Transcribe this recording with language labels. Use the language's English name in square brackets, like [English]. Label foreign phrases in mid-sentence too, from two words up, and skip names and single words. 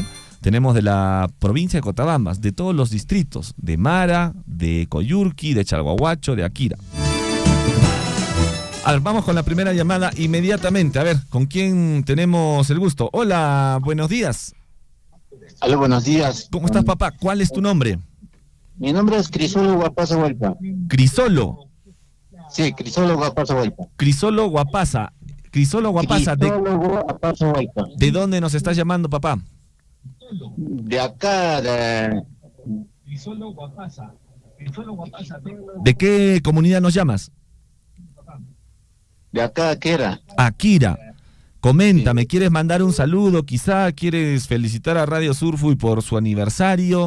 [Spanish] Tenemos de la provincia de Cotabambas, de todos los distritos, de Mara, de Coyurqui, de Chalhuahuacho, de Akira. A ver, vamos con la primera llamada inmediatamente. A ver, ¿con quién tenemos el gusto? Hola, buenos días. Hola, buenos días. ¿Cómo estás, papá? ¿Cuál es tu nombre? Mi nombre es Crisolo Guapasa Huelpa. ¿Crisolo? Sí, Crisolo Guapasa Huelpa. Crisolo Guapasa. Crisolo Guapasa. ¿De dónde nos estás llamando, papá? De acá, de... Crisolo Guapasa. ¿De qué comunidad nos llamas? De acá, Akira. Akira. Coméntame, ¿quieres mandar un saludo? Quizá quieres felicitar a Radio Surfui por su aniversario.